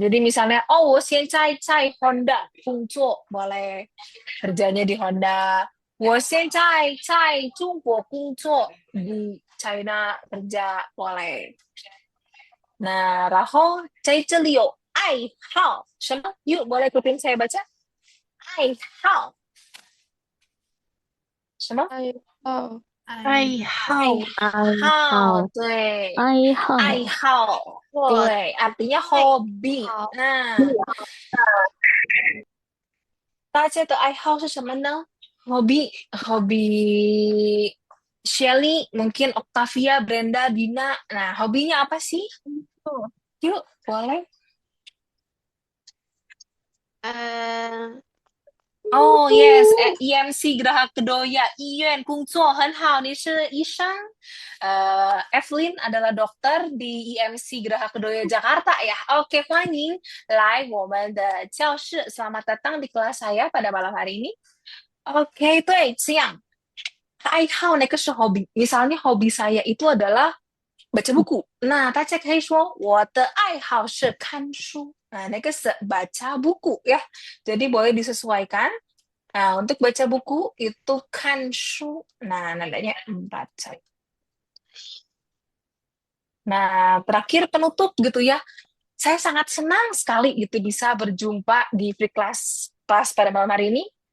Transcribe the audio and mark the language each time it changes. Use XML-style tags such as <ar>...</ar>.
<id>Jadi misalnya, oh,</id> <zh>我现在在 Honda 工作,</zh> <id>boleh kerjanya di Honda.</id> <zh>我现在在中国工作,</zh> <id>di China kerja, boleh.</id> <zh>那然后在这里有爱好什么？</zh> <id>Yuk boleh ikutin saya baca.</id> <zh>爱好什么？爱好爱爱好，好，对，爱好，爱好，我对，artinya 爱</zh> <id>hobi。</id> <zh>好 Nah, 大家的爱好是什么呢？hobi Shelly, mungkin Octavia, Brenda, Dina.</zh> <id>Nah, hobinya apa sih? Yuk, boleh. 呃</id> <en>Oh yes,</en> <zh>EMC Geraha Kedoya, 医院工作很好，你是医生。</zh> <id>Evelyn adalah dokter di EMC Geraha Kedoya Jakarta ya.</id> <zh>Oke, 欢迎来我们的教室.</zh> <id>Selamat datang di kelas saya pada malam hari ini. Oke,</id> <zh>对，这样。爱好那个是 hobi.</zh> <id>Misalnya hobi saya itu adalah baca buku.</id> <zh>Nah, 大家可以说我的爱好是看书.</zh> <id>Nah,</id> <zh>那个是</zh> <id>baca buku ya. Jadi boleh disesuaikan. Nah, untuk baca buku itu kan shu. Nah, nadanya baca. Nah, terakhir penutup gitu ya. Saya sangat senang sekali gitu bisa berjumpa di free class pada malam hari ini.</id>